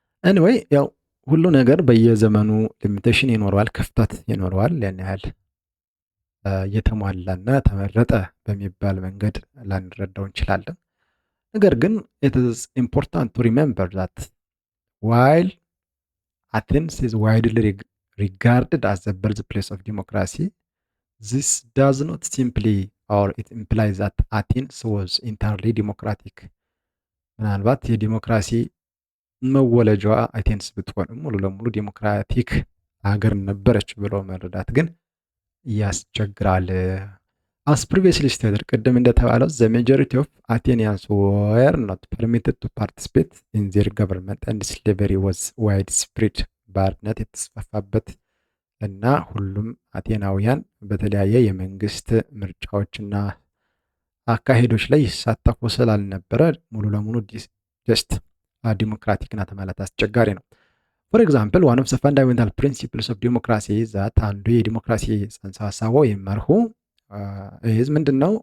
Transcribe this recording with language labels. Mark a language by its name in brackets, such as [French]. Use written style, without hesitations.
[Amharic] ኤኒዌይ ያው ሁሉ ነገር በየዘመኑ ሊሚቴሽን ይኖረዋል፣ ክፍተት ይኖረዋል። ያን ያህል የተሟላና ተመረጠ በሚባል መንገድ ላንረዳው እንችላለን። ነገር ግን [English] it is important to remember that while Athens is widely regarded as the birthplace of democracy, this does not simply or it implies that Athens was entirely democratic. [Amharic] ምናልባት የዲሞክራሲ መወለጃዋ አቴንስ ብትሆንም ሙሉ ለሙሉ ዲሞክራቲክ ሀገር ነበረች ብሎ መረዳት ግን ያስቸግራል። [English] As previously stated, [Amharic] ቅድም እንደተባለው [English] the majority of Athenians were not permitted to participate in their government and slavery was widespread. [Amharic] ባርነት የተስፋፋበት እና ሁሉም አቴናውያን በተለያየ የመንግስት ምርጫዎችና አካሄዶች ላይ ይሳተፉ ስላልነበረ ሙሉ ለሙሉ ጀስት ዲሞክራቲክ ናት ማለት አስቸጋሪ ነው። [English] ፎር ኤግዛምፕል ዋን ኦፍ ዘ ፋንዳሜንታል ፕሪንሲፕልስ ኦፍ ዲሞክራሲ ዛት [Amharic] አንዱ የዲሞክራሲ ጽንሰ ሀሳቡ ወይም መርሁ ይህ ምንድን ነው?